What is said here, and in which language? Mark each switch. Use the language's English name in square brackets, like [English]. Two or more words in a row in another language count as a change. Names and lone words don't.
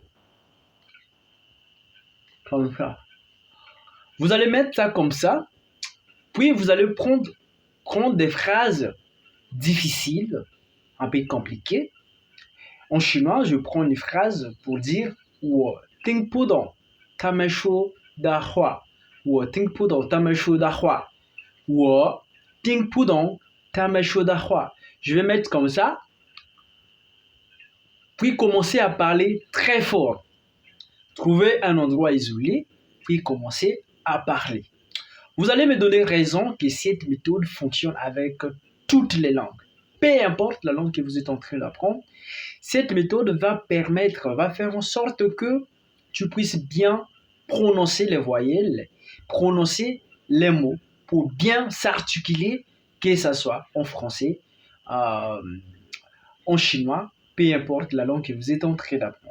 [French] Comme ça. Vous allez mettre ça comme ça, puis vous allez prendre des phrases difficiles, un peu compliquées. En chinois, je prends une phrase pour dire [Chinese] « 我听不懂他们说的话”，我听不懂他们说的话，我听不懂他们说的话. [French] Je vais mettre comme ça, puis commencer à parler très fort. Trouver un endroit isolé, puis commencer à parler. Vous allez me donner raison que cette méthode fonctionne avec toutes les langues. Peu importe la langue que vous êtes en train d'apprendre, cette méthode va faire en sorte que tu puisses bien prononcer les voyelles, prononcer les mots pour bien s'articuler, que ce soit en français, en chinois, peu importe la langue que vous êtes en train d'apprendre.